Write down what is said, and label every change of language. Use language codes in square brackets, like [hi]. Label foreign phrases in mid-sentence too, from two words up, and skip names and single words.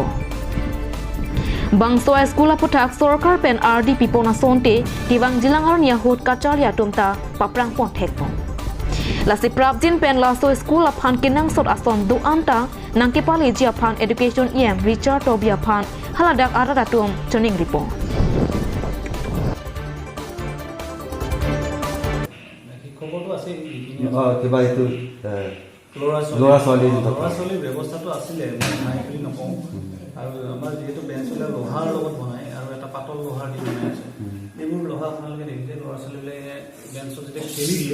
[mjw] Bangso school aputak sorkar pen RD pipona sonte tiwang jilangar nia hot kacharli atum ta paprang pon thekpo. Lasi prabjin pen laso school aphan kinang sot ason du anta nangkepali ji aphan education Richard Tobi aphan haladak aratum tuning ripo. [as] কিবা এইটো ল'ৰা ছোৱালী ব্যৱস্থাটো আছিলে নাই বুলি নকওঁ আৰু আমাৰ যেহেতু বেঞ্চলে লোহাৰ লগত বনাই আৰু এটা পাতল লোহাৰ দি বনাই আছে এইবোৰ লোহা আপোনালোকে দেখিছে ল'ৰা ছোৱালীবিলাকে বেঞ্চত যেতিয়া খেলি দিয়ে